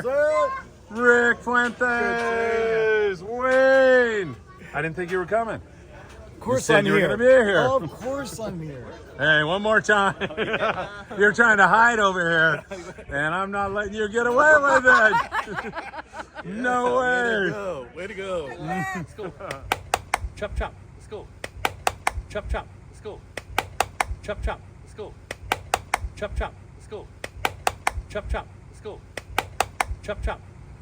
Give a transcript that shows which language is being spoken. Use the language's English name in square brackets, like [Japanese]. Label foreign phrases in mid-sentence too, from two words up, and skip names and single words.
[English] Rick Fuentes, Wayne. I didn't think you were coming. Of course You said I'm you were here. gonna be here. Of course I'm here. Hey, one more time. You're trying to hide over here, and I'm not letting you get away with it. No way. Way to go. Let's go. Chop, chop. Let's go. Chop, chop. Let's go. Chop, chop. Let's go. Chop, chop. Let's go. Chop, chop. Let's go. Chop, chop.